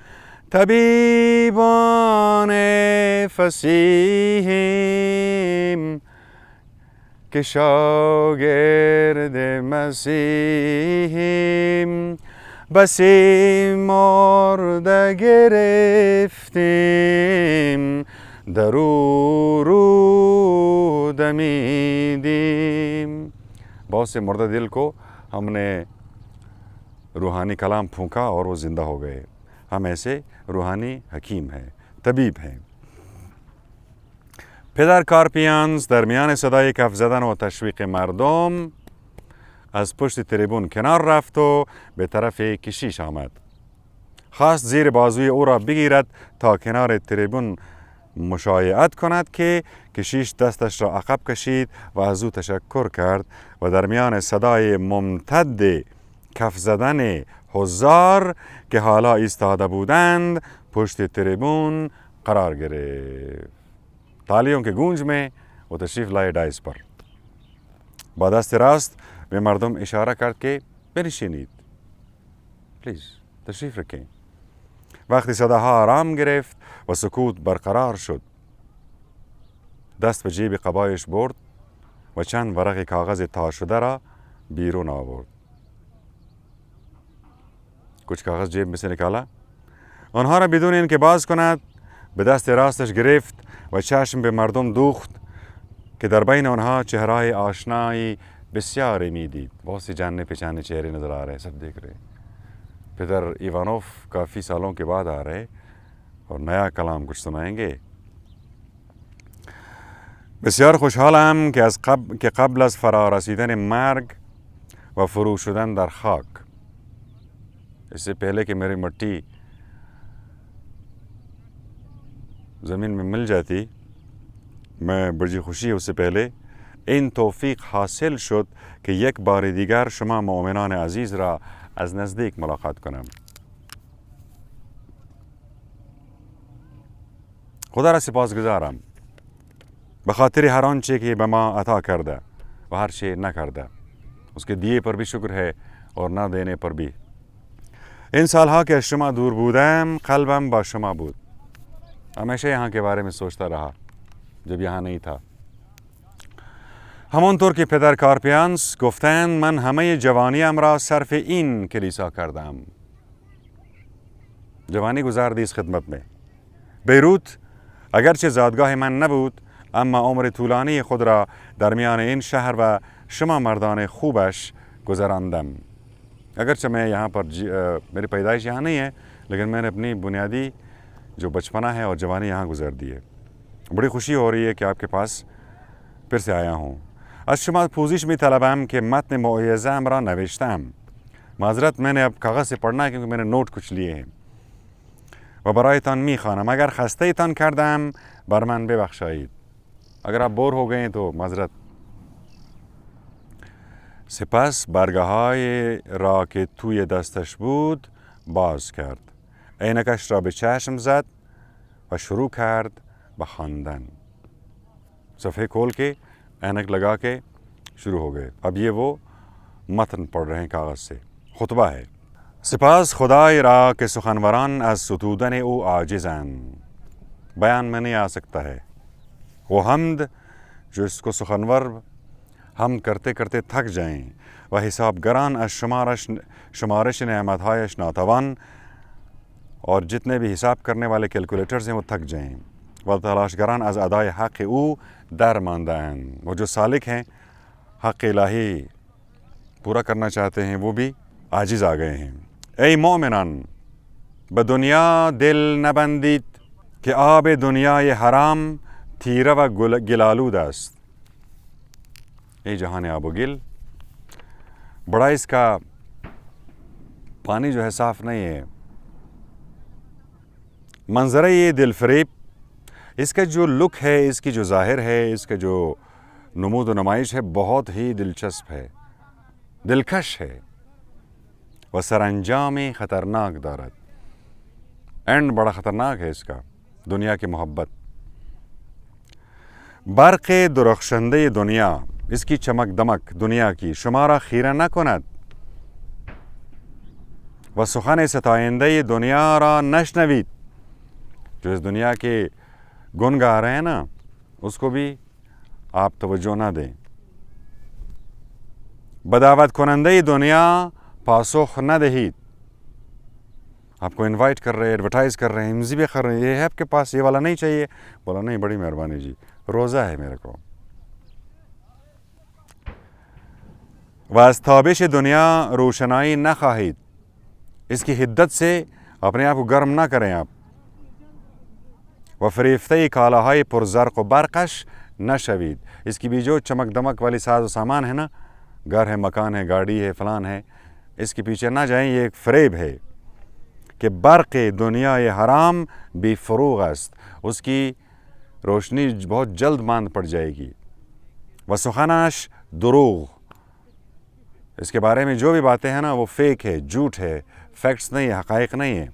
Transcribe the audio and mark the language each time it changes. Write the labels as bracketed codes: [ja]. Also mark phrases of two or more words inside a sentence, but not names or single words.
[fa] طبیبان فصیحیم که شاگرد مسیحیم، بسی مرده گرفتیم در او رو دمیدیم. [ur] بہت سے مردہ دل کو ہم نے روحانی کلام پھونکا اور وہ زندہ ہو گئے. ہم ایسے روحانی حکیم ہیں، طبیب ہیں. [fa] پدر کارپیانس در میان صدای کف زدن و تشویق مردم از پشت تریبون کنار رفت و به طرف کشیش آمد. خواست زیر بازوی او را بگیرد تا کنار تریبون مشایعت کند که کشیش دستش را عقب کشید و از او تشکر کرد و در میان صدای ممتد کف زدن حضار که حالا ایستاده بودند پشت تریبون قرار گرفت. [ur] تالیوں کے گونج میں وہ تشریف لائے ڈائز پر. [fa] با دست راست به مردم اشاره کرد که بنشینید، [ur] پلیز تشریف رکھیں. [fa] وقتی صداها آرام گرفت و سکوت برقرار شد، دست به جیب قبایش برد و چند ورق کاغذ تا شده را بیرون آورد. [ur] کچھ کاغذ جیب میں سے نکالا، [fa] آنها را بدون اینکه باز کند به دست راستش گرفت و چشم به مردم دوخت که در بین آنها چهرهای آشنایی بسیاری میدید. [ur] بہت سی جاننے پہچانے چہرے نظر آ رہے ہیں، سب دیکھ رہے. پدر ایوانوف کافی سالوں کے بعد آ رہے اور نیا کلام کچھ سنائیں گے. [fa] بسیار خوشحالم که قبل از فرا رسیدن مرگ و فرو شدن در خاک، [ur] اس سے پہلے کہ میری مٹی زمین میں مل جاتی، میں بڑی خوشی اس سے پہلے [fa] این توفیق حاصل شد که یک بار دیگر شما مؤمنان عزیز را از نزدیک ملاقات کنم. خدا را سپاسگزارم به خاطر هر آنچه که به ما عطا کرده و هر چه نکرده. [ur] اس کے دیے پر بھی شکر ہے اور نہ دینے پر بھی. [fa] این سالها که از شما دور بودم قلبم با شما بود. [ur] ہمیشہ یہاں کے بارے میں سوچتا رہا جب یہاں نہیں تھا. [fa] همانطور که پدر کارپیانس گفتند من همه جوانیم را صرف این کلیسا کردم. [ur] جوانی گذاردی اس خدمت میں. [fa] بیروت اگرچه زادگاه من نبود، اما عمر طولانی خود را درمیان این شهر و شما مردان خوبش گذراندم. [ur] اگرچہ میں یہاں پر میری پیدائش یہاں نہیں ہے، لیکن میں نے اپنی بنیادی جو بچپنا ہے اور جوانی یہاں گزر دی ہے. بڑی خوشی ہو رہی ہے کہ آپ کے پاس پھر سے آیا ہوں. [fa] از شما پوزش می‌طلبم که متن موعظه‌ام را نوشتم. [ur] معذرت میں نے اب کاغذ سے پڑھنا ہے کیونکہ میں نے نوٹ کچھ لیے ہیں. [fa] و برایتان میخوانم. اگر خسته تان کردم بر من ببخشایید. [ur] اگر آپ بور ہو گئے ہیں تو معذرت. [fa] سپس برگه‌های را که توی دستش بود باز کرد. عینکش را به چشم زد و شروع کرد به خواندن. [ur] صفحه کھول کے عینک لگا کے شروع ہو گئے. اب یہ وہ متن پڑھ رہے ہیں کاغذ سے. خطبہ ہے. [fa] سپاس خدای را که سخنوران از ستودن او عاجزند. [ur] بیان میں نہیں آ سکتا ہے. وہ حمد جو اس کو سخنور ہم کرتے کرتے تھک جائیں [fa] و حسابگران از شمارش نعمتهایش ناتوان، [ur] اور جتنے بھی حساب کرنے والے کیلکولیٹرز ہیں وہ تھک جائیں. [fa] و تلاشگران از ادای حق او در ماندهاند. [ur] وہ جو سالک ہیں حق الہی پورا کرنا چاہتے ہیں وہ بھی عاجز آ گئے ہیں. [fa] ای مومنان به دنیا دل نبندید که آب دنیای حرام تیره و گلالود است. ای جہان آب و گل، [ur] بڑا اس کا پانی جو ہے صاف نہیں ہے. منظرہ یہ دل فریب، اس کا جو لک ہے، اس کی جو ظاہر ہے، اس کا جو نمود و نمائش ہے بہت ہی دلچسپ ہے، دلکش ہے. [fa] و سرانجام خطرناک دارد. [ur] اینڈ بڑا خطرناک ہے اس کا. دنیا کی محبت. [fa] برق درخشنده دنیا، [ur] اس کی چمک دمک دنیا کی [fa] شما را خیره نکند. و سخن ستاینده دنیا را نشنوید. [ur] جو اس دنیا کے گن گا رہے ہیں نا اس کو بھی آپ توجہ نہ دیں. [fa] بدعوت کننده دنیا پاسخ نہ دہید. [ur] آپ کو انوائٹ کر رہے ہیں، ایڈورٹائز کر رہے ہیں، مزیبیں کر رہے ہیں، یہ ہے آپ کے پاس یہ والا نہیں چاہیے. بولا نہیں، بڑی مہربانی جی، روزہ ہے میرے کو. [fa] و از تابش دنیا روشنائی نخواهید. [ur] اس کی حدت سے اپنے آپ کو گرم نہ کریں آپ. [fa] و فریفته کالاهای پرزرق و برقش نشوید. [ur] اس کی بھی جو چمک دمک والی ساز و سامان ہے نا، گھر ہے، مکان ہے، گاڑی ہے، فلان ہے، اس کے پیچھے نہ جائیں. یہ ایک فریب ہے کہ [fa] برق دنیا حرام بی فروغ است. [ur] اس کی روشنی بہت جلد ماند پڑ جائے گی. [fa] و سخنش دروغ، [ur] اس کے بارے میں جو بھی باتیں ہیں نا وہ فیک ہے، جھوٹ ہے، فیکٹس نہیں ہے، حقائق نہیں ہے.